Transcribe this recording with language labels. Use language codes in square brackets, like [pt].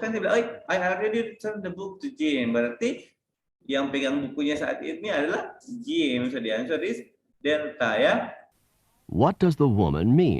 [id] Kan dia bilang, [en] I already returned the book to Jim. [id] Berarti yang pegang bukunya saat ini adalah Jim. [en] So the answer is Delta ya. What does the woman mean?